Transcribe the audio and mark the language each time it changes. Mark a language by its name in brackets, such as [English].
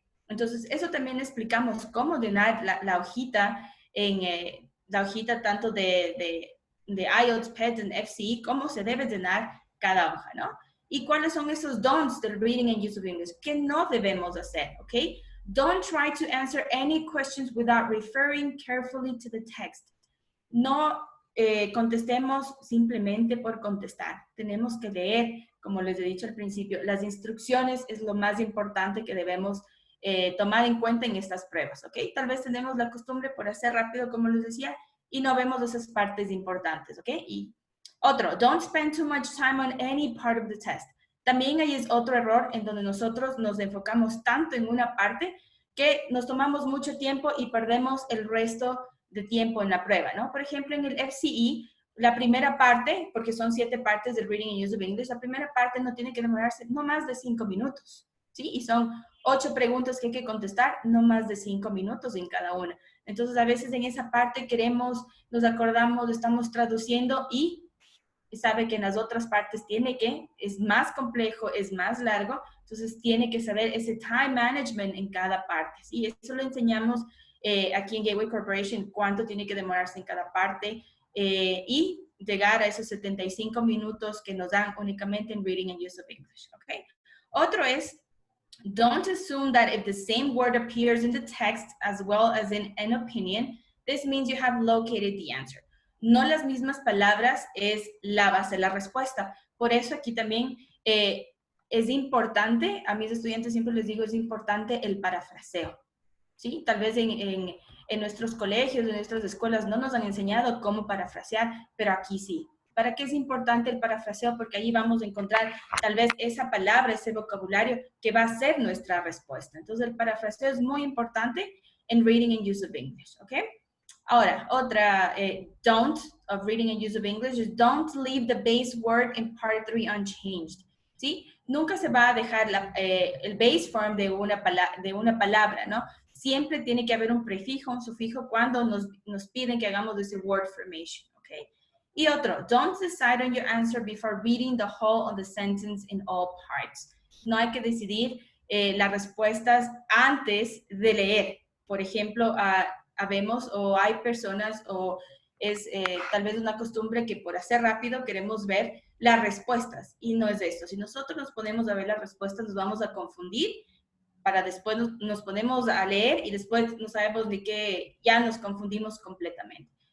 [Spanish] Entonces, eso también explicamos cómo llenar la hojita la hojita tanto de IELTS, PET, en FCE, cómo se debe llenar cada hoja, ¿no? Y cuáles son esos don'ts del reading and use of English que no debemos hacer, ¿ok? [English] Don't try to answer any questions without referring carefully to the text. [Spanish] No contestemos simplemente por contestar. Tenemos que leer, como les he dicho al principio, las instrucciones es lo más importante que debemos tomar en cuenta en estas pruebas, ¿ok? Tal vez tenemos la costumbre por hacer rápido, como les decía, y no vemos esas partes importantes, ¿ok? Y otro, [English] don't spend too much time on any part of the test. [Spanish] También ahí es otro error en donde nosotros nos enfocamos tanto en una parte que nos tomamos mucho tiempo y perdemos el resto de tiempo en la prueba, ¿no? Por ejemplo, en el FCE, la primera parte, porque son 7 partes del Reading and Use of English, la primera parte no tiene que demorarse no más de 5 minutos, ¿sí? Y son 8 preguntas que hay que contestar, no más de 5 minutos en cada una. Entonces, a veces en esa parte nos acordamos, estamos traduciendo y sabe que en las otras partes es más complejo, es más largo, entonces tiene que saber ese time management en cada parte, ¿sí? Eso lo enseñamos aquí en Gateway Corporation, cuánto tiene que demorarse en cada parte y llegar a esos 75 minutos que nos dan únicamente en Reading and Use of English, ¿ok? Otro es, [English] don't assume that if the same word appears in the text as well as in an opinion, this means you have located the answer. [Spanish] No las mismas palabras es la base de la respuesta. Por eso aquí también es importante, a mis estudiantes siempre les digo, es importante el parafraseo, ¿sí? Tal vez en nuestros colegios, en nuestras escuelas no nos han enseñado cómo parafrasear, pero aquí sí. ¿Para qué es importante el parafraseo? Porque ahí vamos a encontrar tal vez esa palabra, ese vocabulario que va a ser nuestra respuesta. Entonces el parafraseo es muy importante en Reading and Use of English, ¿ok? Ahora, otra [English] don't of Reading and Use of English is don't leave the base word in part 3 unchanged, [Spanish] ¿sí? Nunca se va a dejar el base form de una palabra, ¿no? Siempre tiene que haber un prefijo, un sufijo cuando nos piden que hagamos ese word formation, ¿ok? Y otro, [English] don't decide on your answer before reading the whole of the sentence in all parts. [Spanish] No hay que decidir las respuestas antes de leer. Por ejemplo, habemos o hay personas o es tal vez una costumbre que por hacer rápido queremos ver las respuestas y no es eso. Si nosotros nos ponemos a ver las respuestas nos vamos a confundir para después nos ponemos a leer y después no sabemos ni qué, ya nos confundimos completamente.